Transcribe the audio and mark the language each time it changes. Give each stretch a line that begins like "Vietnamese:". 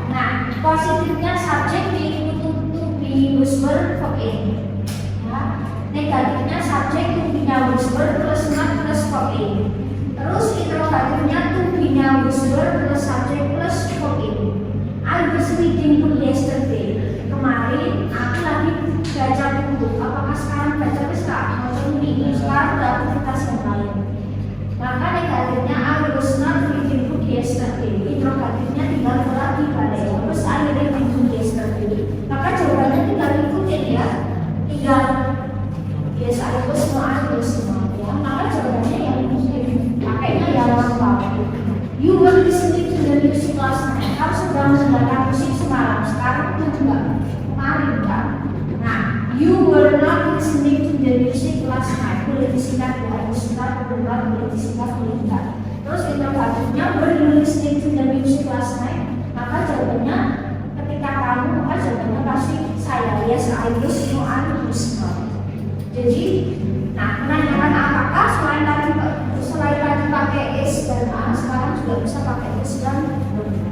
Indonesian: Nah positifnya subjek diikuti to be, was, were, verb A ya. Negatifnya subjek to be-nya was, were plus not plus verb A. Terus interrogatifnya to be-nya was, were plus subject plus verb A.
English: I was reading book yesterday.
Indonesian: Kemarin aku lagi baca buku. Apakah sekarang baca bisa? Maksudnya ini sekarang ada aktivitas yang lain. Maka negatifnya
English: I was not reading book yesterday.
Indonesian: Interrogatifnya tinggal lagi pada
English: was I reading book yesterday.
Indonesian: Maka jawabannya tinggal ikutin ya. Tinggal
English: yes I was no
Indonesian: ya. Maka jawabannya yang ikutin. Pakainya yang lengkap.
English: You were listening to the music last night.
Indonesian: Kamu sedang mendengarkan musik semalam. Sekarang itu juga kemarin kan.
English: Nah, you were not listening to the music last night.
Indonesian: Boleh disingkat ya, disingkat boleh disingkat boleh tidak. Terus interrogatifnya
English: were you listening to the music last night?
Indonesian: Maka jawabannya ketika kamu, maka jawabannya pasti saya.
English: Yes, I was, no, I was not.
Indonesian: Jadi, nah menanyakan apakah selain tadi pakai is dan a, sekarang juga bisa pakai is dan were.